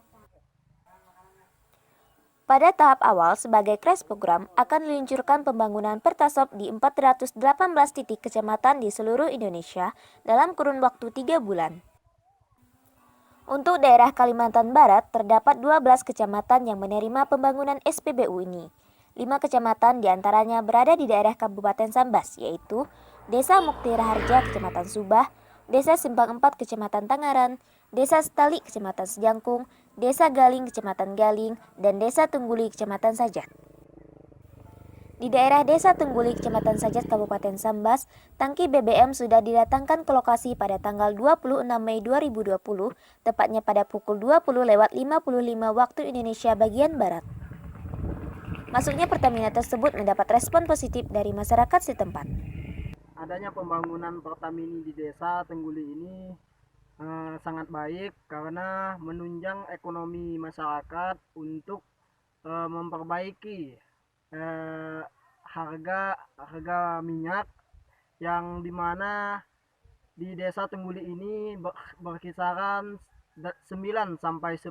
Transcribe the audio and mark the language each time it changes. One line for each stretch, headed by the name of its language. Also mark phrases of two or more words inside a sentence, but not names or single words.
Indonesian: Pada tahap awal sebagai crash program akan diluncurkan pembangunan Pertasop di 418 titik kecamatan di seluruh Indonesia dalam kurun waktu 3 bulan. Untuk daerah Kalimantan Barat, terdapat 12 kecamatan yang menerima pembangunan SPBU ini. 5 kecamatan diantaranya berada di daerah Kabupaten Sambas, yaitu Desa Mukti Raharja, Kecamatan Subah, Desa Simpang 4, Kecamatan Tangaran, Desa Setali, Kecamatan Sejangkung, Desa Galing, Kecamatan Galing, dan Desa Tengguli, Kecamatan Sajat. Di daerah Desa Tengguli, Kecamatan Sajat, Kabupaten Sambas, tangki BBM sudah didatangkan ke lokasi pada tanggal 26 Mei 2020, tepatnya pada pukul 20.55 waktu Indonesia bagian Barat. Masuknya Pertamina tersebut mendapat respon positif dari masyarakat setempat. Adanya pembangunan Pertamina di Desa Tengguli ini sangat baik karena menunjang ekonomi masyarakat untuk memperbaiki harga minyak yang dimana di Desa Tengguli ini berkisaran 9 sampai 10.000.